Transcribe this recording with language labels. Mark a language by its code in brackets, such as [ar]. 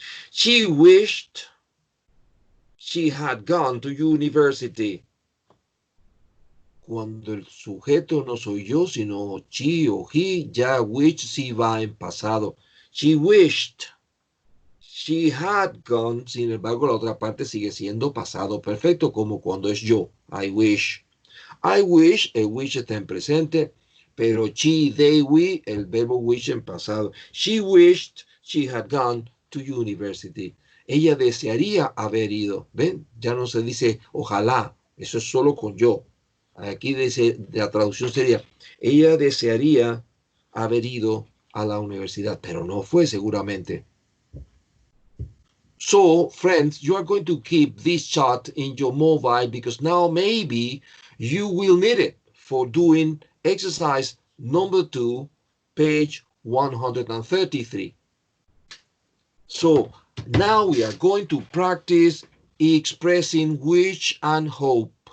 [en] She wished she had gone to university. [es] Cuando el sujeto no soy yo, sino she o he, ya which sí va en pasado. [en] She wished she had gone, [es] sin embargo, la otra parte sigue siendo pasado perfecto, como cuando es yo. [en] I wish. I wish, [es] el wish está en presente, pero she, they, we, el verbo wish en pasado. [en] She wished she had gone to university. [es] Ella desearía haber ido. ¿Ven? Ya no se dice ojalá. Eso es solo con yo. Aquí la traducción sería, ella desearía haber ido a la universidad, pero no fue seguramente. [en] So, friends, you are going to keep this chart in your mobile because now maybe you will need it for doing exercise number 2, page 133. So, now we are going to practice expressing wish and hope.